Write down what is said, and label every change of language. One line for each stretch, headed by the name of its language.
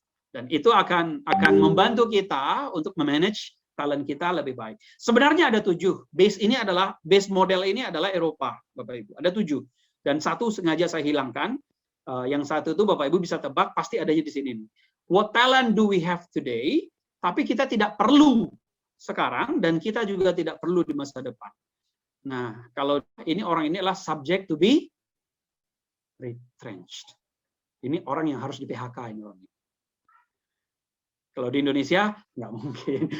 Indonesian: Dan itu akan membantu kita untuk memanage talent kita lebih baik. Sebenarnya ada 7. Base model ini adalah Eropa, Bapak Ibu. Ada 7. Dan 1 sengaja saya hilangkan. Yang 1 itu Bapak Ibu bisa tebak, pasti adanya di sini.
English: What talent do we have today?
Indonesian: Tapi kita tidak perlu sekarang, dan kita juga tidak perlu di masa depan. Nah, kalau orang ini adalah
English: subject to be retrenched.
Indonesian: Ini orang yang harus di PHK ini orang. Kalau di Indonesia, nggak mungkin.